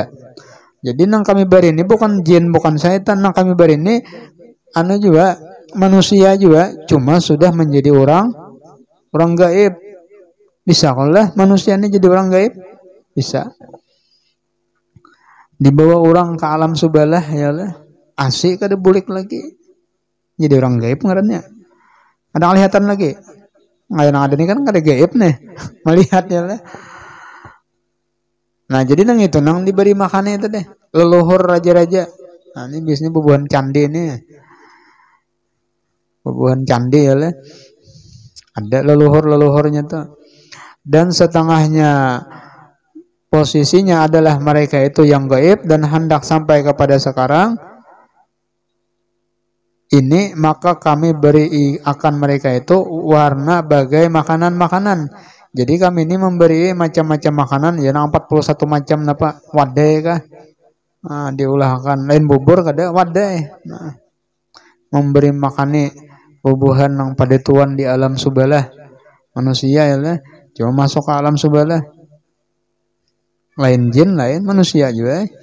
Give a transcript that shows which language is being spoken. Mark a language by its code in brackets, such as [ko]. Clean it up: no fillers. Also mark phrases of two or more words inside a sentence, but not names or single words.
[bjn] Jadi nang kami beri ini bukan jin, bukan syaitan, nang kami beri ini juga manusia juga, cuma sudah menjadi orang gaib. [id] Bisa kalau manusia ini jadi orang gaib? Bisa. Dibawa orang ke alam subalah ya lah. [bjn] Asik kada bulik lagi jadi orang gaib ngarannya. [id] Ada kelihatan lagi nggak yang ada nih kan ada gaib nih melihatnya lah. [bjn] Nah jadi nang itu nang diberi makannya itu deh leluhur raja-raja. [id] Nah ini biasanya bubuhan candi nih, bubuhan candi ya lah, ada leluhurnya tuh, dan setengahnya posisinya adalah mereka itu yang gaib dan hendak sampai kepada sekarang ini, maka kami beri akan mereka itu warna bagai makanan-makanan. Jadi kami ini memberi macam-macam makanan, [bjn] ya 41 macam apa wadai kah? Nah, diulahkan lain bubur kada wadai. Nah, memberi makani bubuhan yang pada tuan di alam subalah manusia ya lah. [id] Cuma masuk ke alam subalah. Lain jin, lain manusia juga.